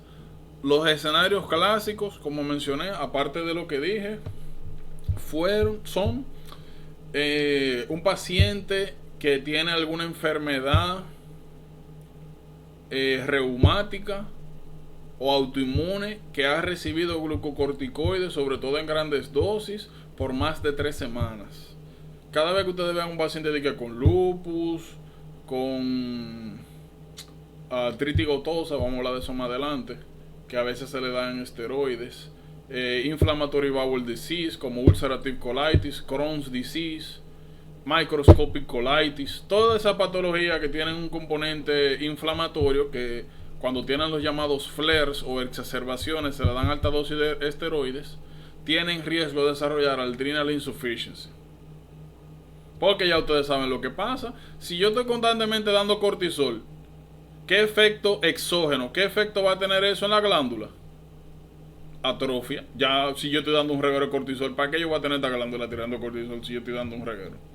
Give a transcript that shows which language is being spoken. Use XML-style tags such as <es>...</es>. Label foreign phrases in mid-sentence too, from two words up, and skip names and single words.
<es>Los escenarios clásicos, como mencioné, aparte de lo que dije, son un paciente que tiene alguna enfermedad reumática o autoinmune, que ha recibido glucocorticoides, sobre todo en grandes dosis, por más de 3 semanas. Cada vez que ustedes vean un paciente con lupus, con artritis gotosa, vamos a hablar de eso más adelante, que a veces se le dan esteroides,</es> <en>inflammatory bowel disease</en> <es>como</es> <en>ulcerative colitis, Crohn's disease, microscopic colitis,</en> <es>toda esa patología que tienen un componente inflamatorio, que cuando tienen los llamados flares o exacerbaciones se le dan alta dosis de esteroides, tienen riesgo de desarrollar</es> <en>adrenal insufficiency.</en> <es>Porque ya ustedes saben lo que pasa. Si yo estoy constantemente dando cortisol ¿Qué efecto exógeno? ¿Qué efecto va a tener eso en la glándula? Atrofia. Ya si yo estoy dando un reguero de cortisol, ¿para qué yo voy a tener esta glándula tirando cortisol si yo estoy dando un reguero?</es>